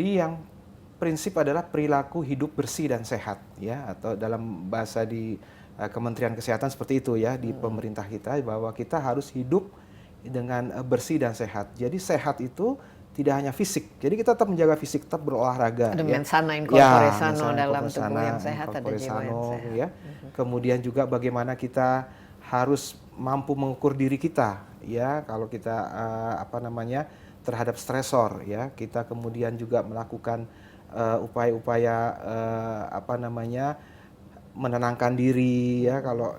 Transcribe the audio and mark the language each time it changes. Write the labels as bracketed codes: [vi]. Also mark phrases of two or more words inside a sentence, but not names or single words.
[id] Jadi yang prinsip adalah perilaku hidup bersih dan sehat, ya, atau dalam bahasa di Kementerian Kesehatan seperti itu ya, di pemerintah kita, bahwa kita harus hidup dengan bersih dan sehat. Jadi sehat itu tidak hanya fisik, jadi kita tetap menjaga fisik, tetap berolahraga. Ada ya. [la] mensana in corpore sano mensana in [id] dalam corpore tubuh sano, yang in sehat, ada corpore jiwa yang sano, sehat. ya. Kemudian juga bagaimana kita harus mampu mengukur diri kita, ya, kalau kita terhadap stresor, ya, kita kemudian juga melakukan upaya-upaya menenangkan diri, ya, kalau